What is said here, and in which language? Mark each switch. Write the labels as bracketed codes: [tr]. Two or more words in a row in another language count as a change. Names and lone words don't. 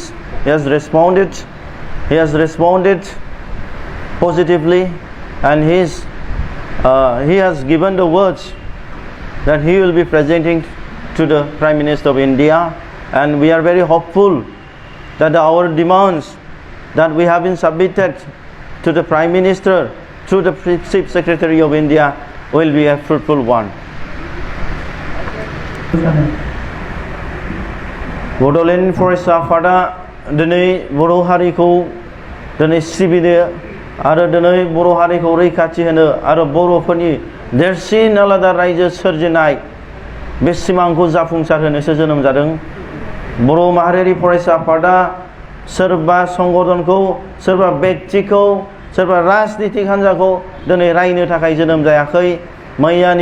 [en] He has responded positively and he has given the words that he will be presenting to the Prime Minister of India, and we are very hopeful that our demands that we have been submitted to the Prime Minister through the Chief Secretary of India will be a fruitful one. [brx] बड'लेण्ड फरेस्ट आफादा दिनै बर' हारिखौ दिनै सिबिनो आरो दिनै बर' हारिखौ रैखाथि होनो आरो बर'फोरनि देरसिन आलादा रायजो सोरजिनाय बे सिमांखौ जाफुंसार होनोसो जोनोम जादों बर' माहारियारि फरायसा आफादा सोरबा संगठनखौ सोरबा व्यक्तिखौ सोरबा राजनितिक हान्जाखौ दिनै रायनो थाखाय जोनोम जायाखै मैयानि